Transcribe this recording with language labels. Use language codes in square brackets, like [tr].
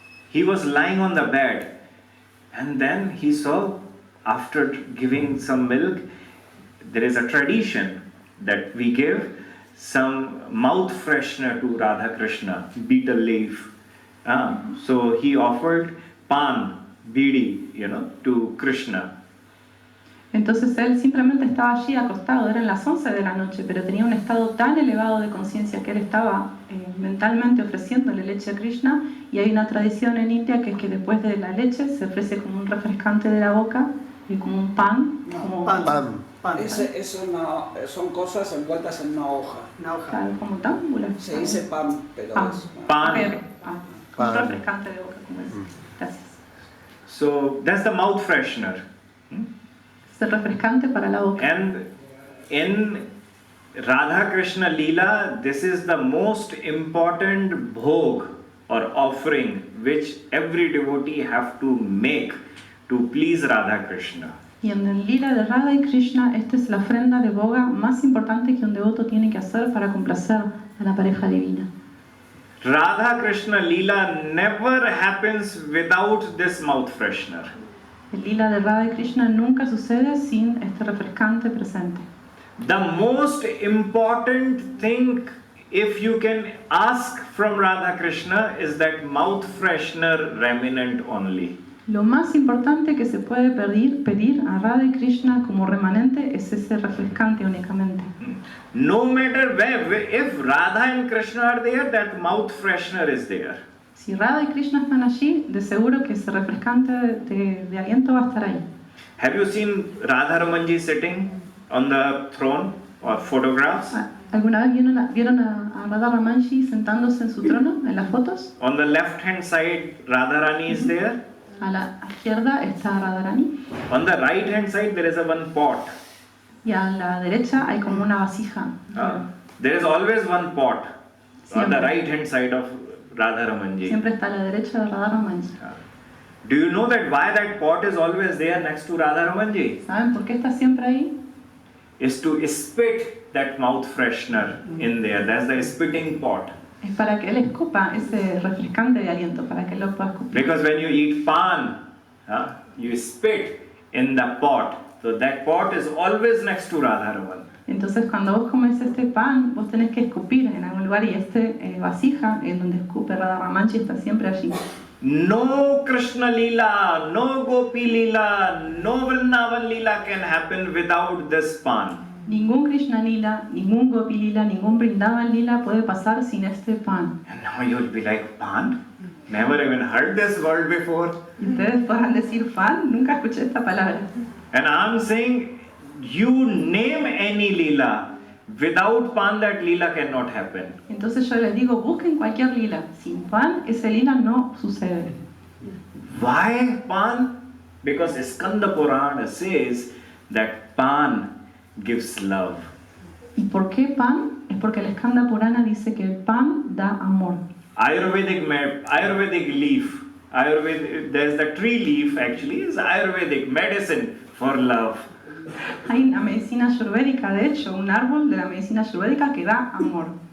[en] He was lying on the bed. And then he saw, after giving some milk, there is a tradition that we give some mouth freshener to Radha Krishna, betel leaf. So he offered pan, bidi, to Krishna. [es] Entonces él simplemente estaba allí acostado, eran las 11 de la noche, pero tenía un estado tan elevado de conciencia que él estaba mentalmente ofreciéndole leche a Krishna, y hay una tradición en India que es que después de la leche se ofrece como un refrescante de la boca, como un pan, No, como, Pan. Eso no, son cosas envueltas en una hoja. claro, como támbula. Se dice pan, pero Pan. es Pan. Ok, ok, pan. Pan. Un refrescante de boca, como es. Gracias. [en] So that's the mouth freshener. [es] Es el refrescante para la boca. [en] And in Radha Krishna Leela, this is the most important bhog or offering which every devotee have to make to please Radha Krishna. [es] Y en el lila de Radha y Krishna, esta es la ofrenda de boga más importante que un devoto tiene que hacer para complacer a la pareja divina. [en] Radha Krishna Leela never happens without this mouth freshener. [es] El lila de Radha y Krishna nunca sucede sin este refrescante presente. [en] The most important thing, if you can ask from Radha Krishna, is that mouth freshener remnant only. [es] Lo más importante que se puede pedir a Radha y Krishna como remanente es ese refrescante únicamente. [en] No matter where, if Radha and Krishna are there, that mouth freshener is there. [es] Si Radha y Krishna están allí, de seguro que ese refrescante de aliento va a estar ahí. [en] Have you seen Radha Ramanji sitting on the throne or photographs? [es] ¿Alguna vez vieron a Radha Ramanji sentándose en su trono en las fotos? [en] On the left hand side, Radharani is there. [es] A la izquierda está Radharani [en] On the right hand side, there is a one pot. [es] y a la derecha hay como una vasija. [en] There is always one pot on the [es] Siempre. [en] right hand side of Radha Ramanji. [es] Siempre está a la derecha de Radha Ramanji. [en] Do you know that why that pot is always there next to Radha Ramanji? [es] ¿Saben por qué está siempre ahí? [en] Is to spit that mouth freshener in there. That's the spitting pot. [es] Es para que él escupa ese refrescante de aliento, para que él lo pueda escupir. [en] Because when you eat pan, you spit in the pot. So that pot is always next to Radharaman. [es] Entonces cuando vos comes este pan, vos tenés que escupir en algún lugar y vasija en donde escupe Radha Ramanji está siempre allí. [en] No Krishna Leela, no Gopi Leela, no Vrindavan Leela can happen without this pan. [es] Ningún Krishna Lila, ningún Gopi Lila, ningún Vrindavan Lila puede pasar sin este pan. [en] And now you'll be like, pan? Never even heard this word before. [es] Y ustedes podrán decir pan, nunca escuché esta palabra. [en] And I'm saying, you name any Leela, without pan that Leela cannot happen. [es] Entonces yo les digo, busquen cualquier lila. Sin pan, ese lila no sucede. [en] Why pan? Because Skanda Purana says that pan gives love. [es] ¿Y por qué pan? Es porque el Skanda Purana dice que el pan da amor. [en] Ayurvedic leaf, there's the tree leaf actually, is Ayurvedic medicine for love. [es] Hay una medicina ayurvédica, de hecho, un árbol de la medicina ayurvédica que da amor.